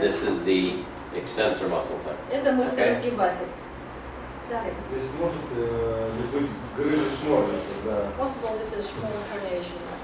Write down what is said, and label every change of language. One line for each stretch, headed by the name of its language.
English: This is the extensor muscle thing.
Russian: Это мышца
English: Okay.
Russian: разгибатель. Далее. Здесь может быть грыжа шморля, когда
English: Possible this is small herniation.